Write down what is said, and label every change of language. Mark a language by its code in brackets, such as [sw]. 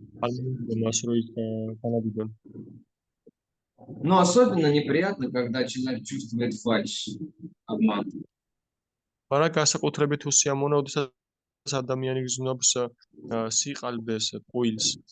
[ka] არ მინდა მას რომ ის განადიდონ. [ru] Но особенно неприятно, когда человек чувствует фальшь, обман. [ka] მაგრამ განსაკუთრებით უსიამოვნოა, როდესაც ადამიანი გრძნობს სიყალბეს, ყუილს.